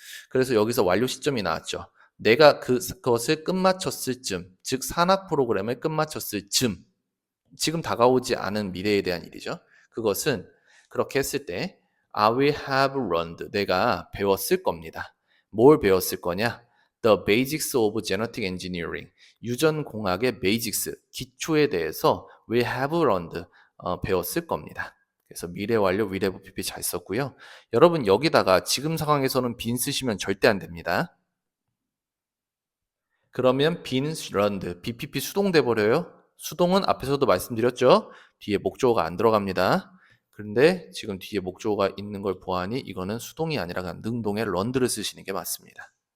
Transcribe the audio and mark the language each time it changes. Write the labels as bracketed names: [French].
[Korean] 그래서 여기서 완료 시점이 나왔죠. 내가 그것을 끝마쳤을 쯤, 즉 산학 프로그램을 끝마쳤을 쯤, 지금 다가오지 않은 미래에 대한 일이죠. 그것은 그렇게 했을 때 [English] I will have learned. [Korean] 내가 배웠을 겁니다. 뭘 배웠을 거냐? [English] The basics of genetic engineering. [Korean] 유전공학의 basics, 기초에 대해서 [English] will have learned. [Korean] 배웠을 겁니다. 그래서 미래 완료 will have pp 잘 썼고요. 여러분 여기다가 지금 상황에서는 been 쓰시면 절대 안 됩니다. 그러면 been learned, bpp 수동돼 버려요. 수동은 앞에서도 말씀드렸죠. 뒤에 목적어가 안 들어갑니다. 그런데 지금 뒤에 목적어가 있는 걸 보아하니 이거는 수동이 아니라 그냥 능동의 learned를 쓰시는 게 맞습니다.